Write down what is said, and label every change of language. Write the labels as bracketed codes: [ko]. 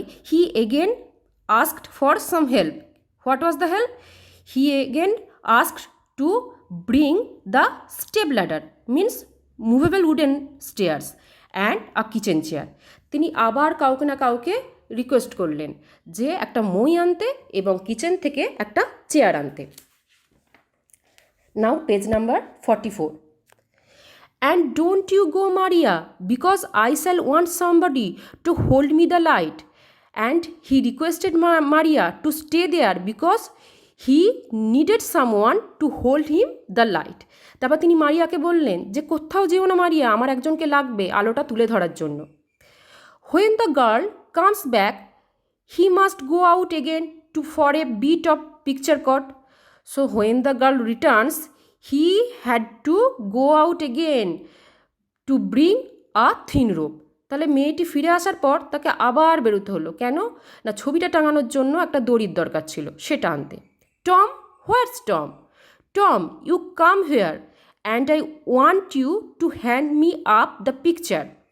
[en] He again asked for some help. What was the help? He again asked to bring the step ladder, means movable wooden stairs, and a kitchen chair. [bn] তিনি আবার কাউকে না কাউকে request করলেন যে একটা মই আনতে এবং কিচেন থেকে একটা চেয়ার আনতে। [en] Now page number 44. And don't you go, Maria, because I shall want somebody to hold me the light. And he requested Maria to stay there because he needed someone to hold him the light. [bn] তারপর তিনি মারিয়াকে বললেন যে কোথাও যেও না মারিয়া, আমার একজনকে লাগবে আলোটা তুলে ধরার জন্য। [en] When the girl comes back, he must go out again for a bit of picture cut. So when the girl returns, he had to go out again to bring a thin rope. [bn] তাহলে মেয়েটি ফিরে আসার পর তাকে আবার বেরোতে হলো, কেন না ছবিটা টাঙানোর জন্য একটা দড়ির দরকার ছিল সেটা আনতে। [en] Tom, what's Tom? Tom, you come here and I want you to hand me up the picture.